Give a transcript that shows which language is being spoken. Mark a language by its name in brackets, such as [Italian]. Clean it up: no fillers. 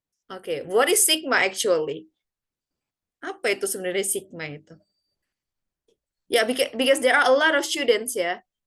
[English] Oke, what is Sigma actually? [Indonesian] Apa itu sebenarnya Sigma itu? [English] Ya, because there are a lot of students ya.